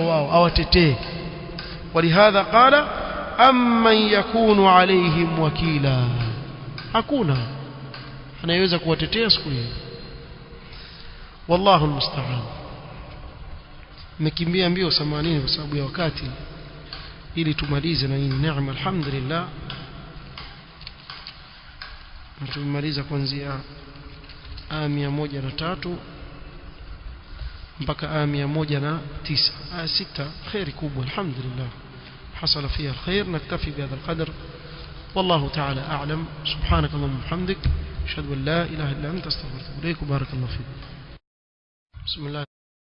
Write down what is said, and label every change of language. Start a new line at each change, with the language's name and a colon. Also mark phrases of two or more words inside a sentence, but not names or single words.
Swahili: wao awatetee
Arabic: ولهذا قال أمن يكون عليهم وكيلا
Swahili: hakuna anayeweza kuwatetea siku hiyo
Arabic: والله المستعان
Swahili: mekimbia mbio 80 kwa sababu ya wakati ili tumalize na hii neema alhamdulillah tumemaliza kuanzia aya 103 mpaka aya 109 aya 6 khairi kubwa
Arabic: alhamdulillah حصل فيها الخير نكتفي بهذا القدر والله تعالى أعلم سبحانك اللهم وبحمدك أشهد أن لا إله إلا أنت أستغفرك وإليك بارك الله فيك بسم الله